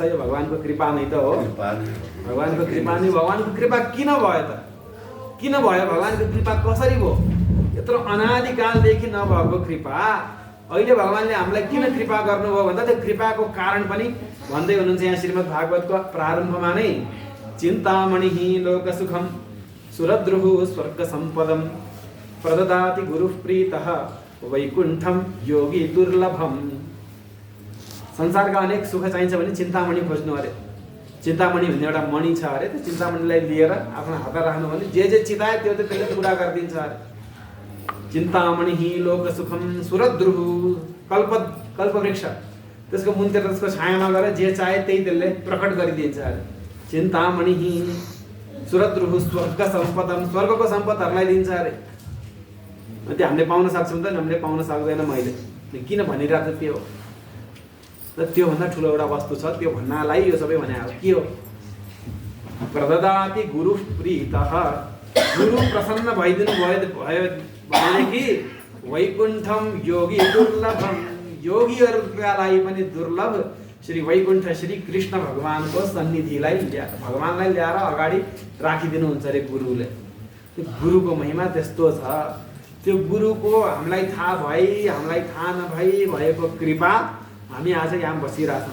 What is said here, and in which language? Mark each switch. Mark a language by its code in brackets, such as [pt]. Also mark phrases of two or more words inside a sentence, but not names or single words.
[ne] यो भगवानको कृपा नै त हो। भगवानको कृपा नै। भगवानको कृपा किन भयो त? किन भयो? भगवानको कृपा कसरी भयो? यत्रो अनादिकालदेखि नभएको कृपा अहिले भगवानले हामीलाई किन कृपा गर्नुभयो भन्दा त्यो कृपाको कारण पनि भन्दै हुनुहुन्छ यहाँ श्रीमद् भागवतको प्रारम्भमा नै। [sa] चिन्तामणि लोकसुखम सुरद्रुः स्वर्ग सम्पदम प्रददाति गुरुः प्रीतः वैकुण्ठम योगी दुर्लभम। [ne] संसारका अनेक सुख चाहिन्छ भने चिन्तामणि खोज्नु अरे। चिन्तामणि भन्ने एउटा मणि छ अरे। त्यो चिन्तामणिलाई लिएर आफ्नो हातमा राख्नु भने जे चिताए त्यो त्यसले पुरा गरिदिन्छ अरे। [sa] चिन्तामणि लोकसुखम सुरद्रुः। [ne] कल्पवृक्ष, त्यसको मुन्तिर त्यसको छायामा गएर जे चाहे त्यही त्यसले प्रकट गरिदिन्छ अरे। [sa] चिन्तामणि सुरद्रुः स्वर्ग सम्पदम। [ne] स्वर्गको सम्पदहरूलाई दिन्छ अरे। त्यो हामीले पाउन सक्छौँ त? हामीले पाउन सक्दैन। मैले किन भनिरहेको त्यो हो र त्योभन्दा ठुलो एउटा वस्तु छ। त्यो भन्नलाई यो सबै भने के हो? [sa] प्रददाति गुरुः प्रीतः। [ne] गुरु प्रसन्न भइदिनु भयो भनेदेखि [sa] वैकुण्ठम योगी दुर्लभम। [ne] योगीहरूका लागि पनि दुर्लभ श्री वैकुण्ठ श्री कृष्ण भगवानको सन्निधिलाई भगवानलाई ल्याएर अगाडि राखिदिनुहुन्छ अरे गुरुले। त्यो गुरुको महिमा त्यस्तो छ। त्यो गुरुको हामीलाई थाहा भई, हामीलाई थाहा नभई भएको कृपा हामी आज यहाँ बसिरहेछौँ।